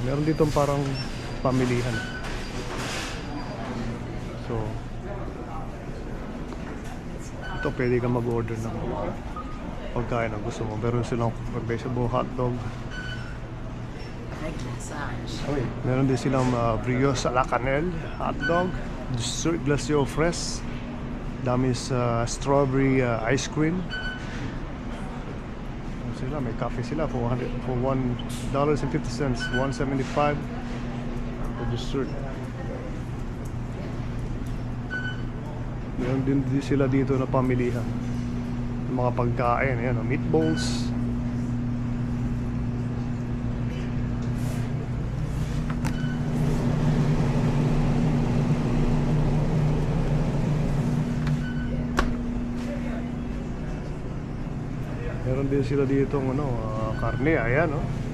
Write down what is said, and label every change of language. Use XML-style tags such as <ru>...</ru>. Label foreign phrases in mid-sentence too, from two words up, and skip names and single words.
<tl>Meron dito parang pamilihan. So ito pwede ka mag-order ng pagkain ang gusto mo. Meron silang</tl> <en>vegetable hotdog.</en> <tl>Meron din silang</tl> <fr>brioche à la cannelle hotdog, dessert glacier aux fraises.</fr> <tl>Dami sa</tl> <en>strawberry ice cream.</en> <tl>Sila, may coffee sila</tl> <en>for $1.50, $1.75 for dessert.</en> <tl>Meron din sila dito na pamilihan ng mga pagkain, ayan, meatballs. Meron din sila dito ano, karne, ayan oh.</tl>